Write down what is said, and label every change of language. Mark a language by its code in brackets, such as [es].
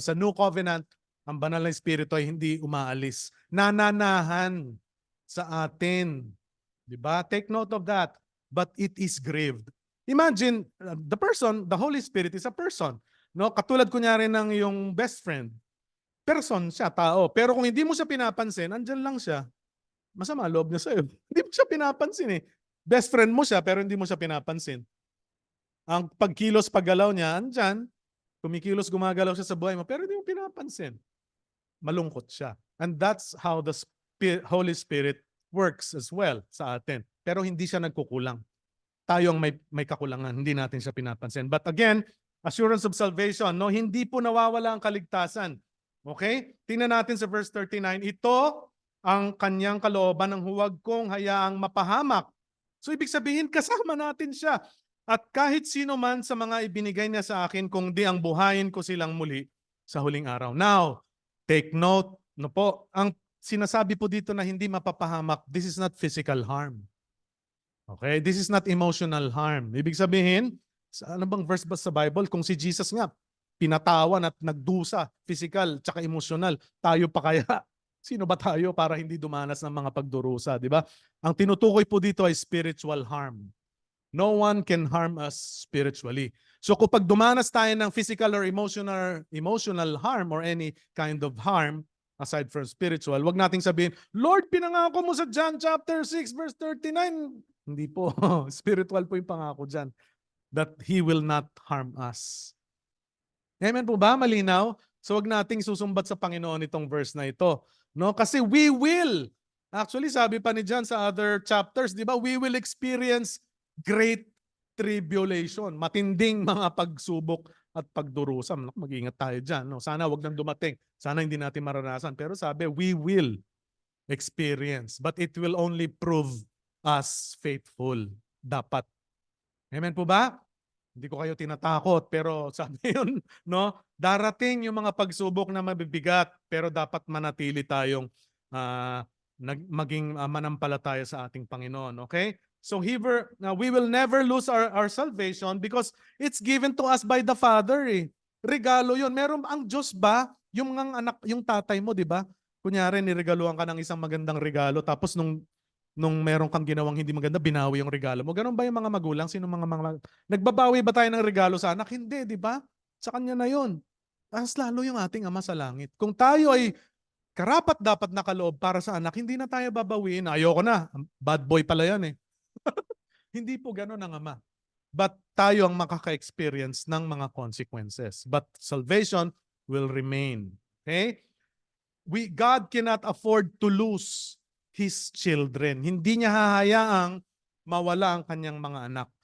[tl] Sa New Covenant, ang banal na espiritu ay hindi umaalis. Nananahan sa atin. Diba? [en] Take note of that. But it is grieved. Imagine, the Holy Spirit is a person. [tl] No? Katulad kunyari ng yung best friend. Person siya, tao. Pero kung hindi mo siya pinapansin, andyan lang siya. Masama loob niya sa'yo. Hindi mo siya pinapansin eh. Best friend mo siya, pero hindi mo siya pinapansin. Ang pagkilos, paggalaw niya, andyan. Kumikilos, gumagalaw siya sa buhay mo, pero hindi mo pinapansin. Malungkot siya. [en] And that's how the Holy Spirit works as well [tl] sa atin. Pero hindi siya nagkukulang. Tayo ang may kakulangan, hindi natin siya pinapansin. [en] But again, assurance of salvation, [tl] no, hindi po nawawala ang kaligtasan. Okay? Tingnan natin sa verse 39. Ito ang kanyang kalooban ng huwag kong hayaang mapahamak. So ibig sabihin, kasama natin siya. At kahit sino man sa mga ibinigay niya sa akin, kung di ang buhayin ko silang muli sa huling araw. Now, [en] take note, [tl] no po, ang sinasabi po dito na hindi mapapahamak, [en] this is not physical harm. [tl] Okay? [en] This is not emotional harm. [tl] Ibig sabihin, ano bang verse ba sa Bible? Kung si Jesus nga, pinatawan at nagdusa, physical, tsaka emotional, tayo pa kaya? Sino ba tayo para hindi dumanas ng mga pagdurusa, di ba? Ang tinutukoy po dito ay spiritual harm. [en] No one can harm us spiritually. [tl] So kapag dumanas tayo ng [en] physical or emotional harm or any kind of harm, aside from spiritual, [tl] wag nating sabihin, Lord, pinangako mo sa John chapter 6 verse 39. Hindi po. Spiritual po yung pangako dyan. [en] That He will not harm us. [tl] Amen po ba? Malinaw? So wag nating susumbat sa Panginoon itong verse na ito. No? Kasi [en] we will. Actually, [tl] sabi pa ni John sa other chapters, di ba? [en] We will experience great tribulation. [tl] Matinding mga pagsubok at pagdurusa. Mag-ingat tayo dyan. No? Sana wag nang dumating. Sana hindi natin maranasan. Pero sabi, [en] we will experience. But it will only prove us faithful. Dapat. Amen po ba? [tl] Hindi ko kayo tinatakot, pero sabi yun, no? Darating yung mga pagsubok na mabibigat, pero dapat manatili tayong maging manampalataya sa ating Panginoon. Okay? [en] So we will never lose our salvation because it's given to us by the Father. [tl] Eh. Regalo yun. Meron ang Diyos ba? Yung mga anak, yung tatay mo, di ba? Kunyari, niregaluhan ka ng isang magandang regalo, tapos nung meron kang ginawang hindi maganda, binawi yung regalo mo. Ganun ba yung mga magulang? Sino mga nagbabawi ba tayo ng regalo sa anak? Hindi, di ba? Sa kanya na yun. Mas lalo yung ating Ama sa langit. Kung tayo ay karapat dapat nakaloob para sa anak, hindi na tayo babawiin. Ayoko na. Bad boy pala yan eh. Hindi po ganun ang Ama. But tayo ang makaka-experience ng mga consequences. [en] But salvation will remain. Okay? God cannot afford to lose His children. [tl] Hindi niya hahayaang mawala ang kanyang mga anak.